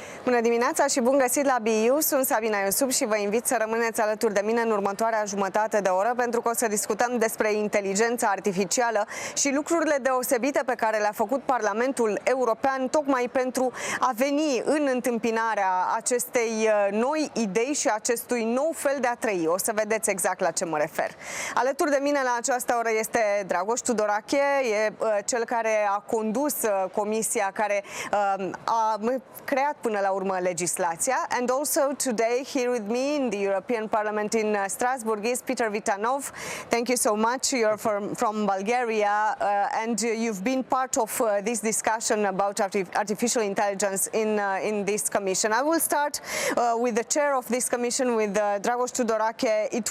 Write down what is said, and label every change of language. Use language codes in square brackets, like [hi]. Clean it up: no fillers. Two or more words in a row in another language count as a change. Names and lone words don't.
[ro] Bună dimineața și bun găsit la BU, sunt Sabina și vă invit să rămâneți alături de mine în următoarea jumătate de oră pentru că o să discutăm despre inteligența artificială și lucrurile deosebite pe care le-a făcut Parlamentul European tocmai pentru a veni în întâmpinarea acestei noi idei și acestui nou fel de a trăi. O să vedeți exact la ce mă refer. Alături de mine la această oră este Dragoș Tudorache, e cel care a condus comisia care a creat până la urmă legislația. [en] And also today here with me in the European Parliament in Strasbourg is Peter Vitanov. Thank you so much. You're from Bulgaria and you've been part of this discussion about artificial intelligence in this commission. I will start with the chair of this commission, with Dragoș Tudorache.